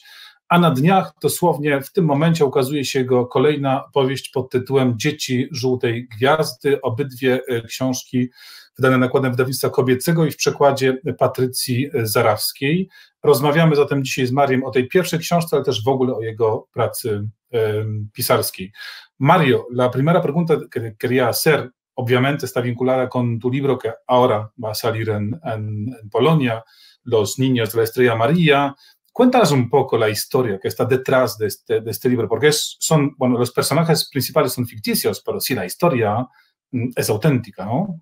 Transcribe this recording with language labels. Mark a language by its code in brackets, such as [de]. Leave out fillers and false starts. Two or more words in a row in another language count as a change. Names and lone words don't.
[pl] A na dniach, dosłownie w tym momencie, ukazuje się jego kolejna powieść pod tytułem Dzieci Żółtej Gwiazdy. Obydwie książki wydane nakładem wydawnictwa kobiecego i w przekładzie Patrycji Zarawskiej. Rozmawiamy zatem dzisiaj z Mariem o tej pierwszej książce, ale też w ogóle o jego pracy pisarskiej. [es] Mario, la primera pregunta que quería hacer, obviamente está vinculada con tu libro que ahora va a salir en Polonia, Los Niños de la Estrella Amarilla. Cuéntanos un poco la historia que está detrás de este libro, porque los personajes principales son ficticios, pero sí, la historia es auténtica, ¿no?